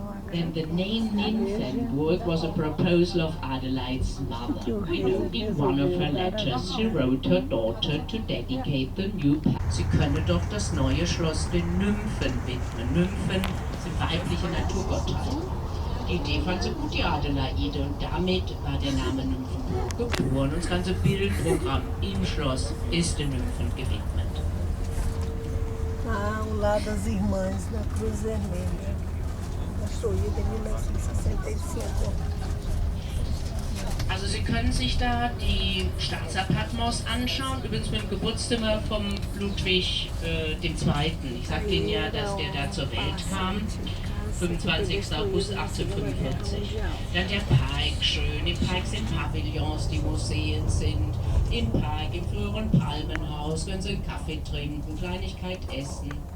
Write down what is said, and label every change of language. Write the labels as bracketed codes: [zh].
[en] Then the name Nymphenburg was a proposal of Adelaide's mother. We know in one of her letters she wrote her daughter to dedicate the new palace. [de] Sie könne doch das neue Schloss den Nymphen widmen. Nymphen sind weibliche Naturgottheiten. Die Idee fand sie gut, die Adelaide, und damit war der Name Nymphenburg geboren. Und das ganze Bildprogramm im Schloss ist den Nymphen gewidmet. [pt] Ah, ao lado das irmãs da Cruz Vermelha, construída em 1965. [de] Also Sie können sich da die Staatsappartements anschauen, übrigens mit dem Geburtszimmer vom Ludwig II. Ich sagte Ihnen ja, dass der da zur Welt kam, 25. August 1845. Dann der Park, schön, im Park sind Pavillons, die Museen sind, im Park, im früheren Palmenhaus, können Sie einen Kaffee trinken, Kleinigkeit essen.